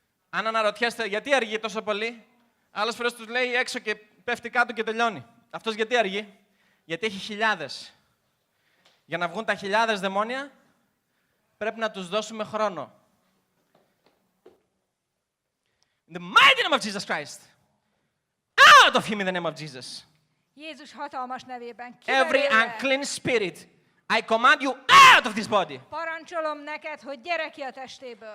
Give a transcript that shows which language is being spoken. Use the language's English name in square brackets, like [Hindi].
[Greek] Αν αναρωτιέστε γιατί αργεί τόσο πολύ, άλλες φορές τους λέει έξω και πέφτει κάτω και τελειώνει. Αυτός γιατί αργεί? Γιατί έχει χιλιάδες. Για να βγουν τα χιλιάδες δαιμόνια, πρέπει να τους δώσουμε χρόνο. [English] In the mighty name of Jesus Christ. Out of him in the name of Jesus. [Hungarian] Jézus hatalmas nevében [English] Every [Hungarian] kiverélve, [English] unclean spirit, I command you out of this body. [Hungarian] parancsolom neked, hogy gyere ki a testéből.